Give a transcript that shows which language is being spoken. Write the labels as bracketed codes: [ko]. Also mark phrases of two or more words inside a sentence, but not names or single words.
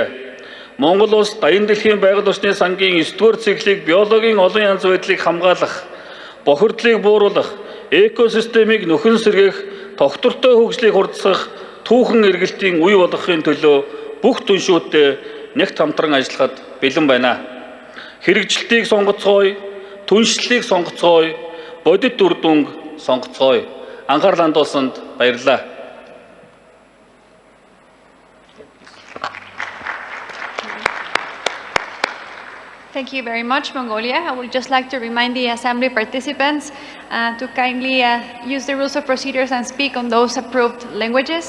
[mn] Монгол улс даян дэлхийн байгаль орчны сангийн 9-р циклийг биологийн олон янз байдлыг хамгаалах, бохирдлыг бууруулах, экосистемийг нөхөн сэргээх, тогтвортой хөгжлийг хурдсах, түүхэн эргэлтийн үе болгохын төлөө бүх түншүүдтэй нэгт хамтран ажиллахад бэлэн байна. Хэрэгжилтийг сонгоцгоё, түншлэлийг сонгоцгоё, бодит үр дүнг сонгоцгоё. Анхаарал хандуулсанд баярлалаа. [en] Thank you very much, Mongolia. I would just like to remind the Assembly participants to kindly use the rules of procedures and speak on those approved languages.